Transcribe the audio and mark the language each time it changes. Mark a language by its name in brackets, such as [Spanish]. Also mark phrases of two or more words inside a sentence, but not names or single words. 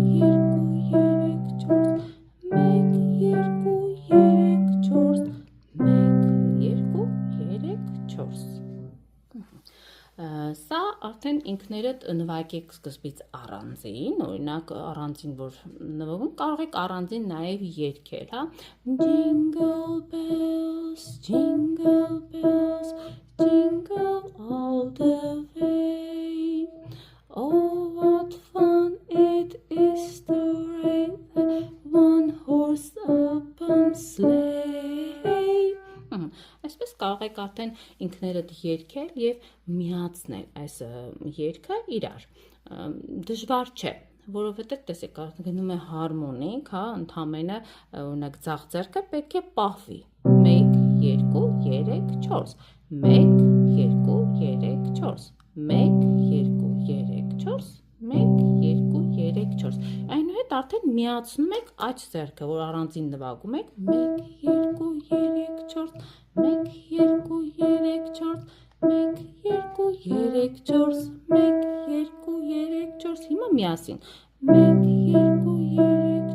[Armenian] Սա արդեն ինքներդ նվագեք սկզբից առանձին, օրինակ առանձին որ նվագում, կարող եք առանձին նաև երգել, հա, [English] Jingle bells, jingle bells, jingle all the way, oh what fun it is to ride the one horse open sleigh, [Armenian] Այսպես կարող եք արդեն ինքներդ երգել և միացնել այս երգը իրար, դժվար չէ, որովհետև տեսեք գնում է հարմոնիկ, հա, ընդամենը օրինակ ձախ ձեռքը պետք է պահվի, 1, 2, 3, 4, 1, 2, 3, 4, 1, 2, 3, 4, 1, 2, 3, 4, այնուհետ արդեն միացնում եք աջ ձեռքը, որ առանձին նվագում եք, 1, 2, 3, 4, 1, 2, 3, 4, 1, 2, 3, 4, 1, 2, 3, 4, հիմա միասին, 1, 2, 3,